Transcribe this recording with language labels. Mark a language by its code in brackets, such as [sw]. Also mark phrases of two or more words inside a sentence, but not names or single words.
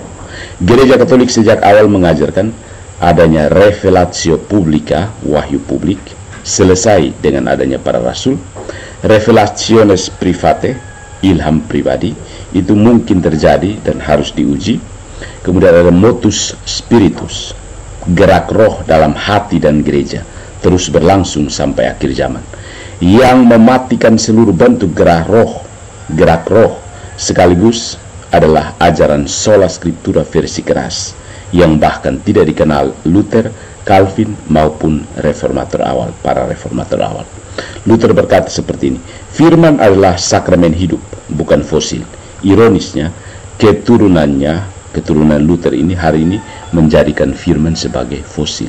[id] Gereja Katolik sejak awal mengajarkan adanya [la] revelatio publica, [id] wahyu publik, selesai dengan adanya para rasul. [la] Revelationes private, [id] ilham pribadi, itu mungkin terjadi dan harus diuji. Kemudian ada [la] motus spiritus, [id] gerak roh dalam hati dan gereja, terus berlangsung sampai akhir zaman, yang mematikan seluruh bentuk gerak roh sekaligus adalah ajaran [la] sola scriptura [id] versi keras, yang bahkan tidak dikenal Luther, Calvin maupun reformator awal, para reformator awal. Luther berkata seperti ini, firman adalah sakramen hidup, bukan fosil. Ironisnya, keturunan Luther ini hari ini menjadikan firman sebagai fosil.